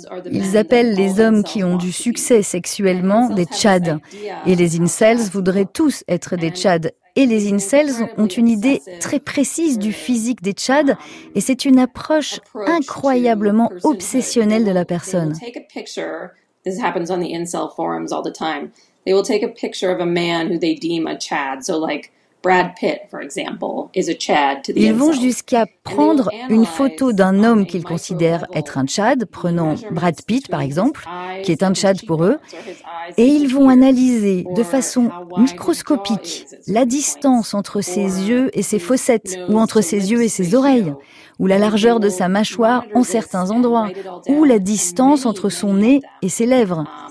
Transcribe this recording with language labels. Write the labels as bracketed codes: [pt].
[fr] Ils appellent les hommes qui ont du succès sexuellement des chads. Et les incels voudraient tous être des chads. Et les incels ont une idée très précise du physique des chads. Et c'est une approche incroyablement obsessionnelle de la personne. [en] This happens on the incel forums all the time. They will take a picture of a man who they deem a chad. So like Brad Pitt, for example, is a chad to the [fr] Ils vont jusqu'à prendre une photo d'un homme qu'ils considèrent être un chad, prenant Brad Pitt, par exemple, qui est un chad pour eux, et ils vont analyser de façon microscopique la distance entre ses yeux et ses fossettes, ou entre ses yeux et ses oreilles, ou la largeur de sa mâchoire en certains endroits, ou la distance entre son nez et ses lèvres.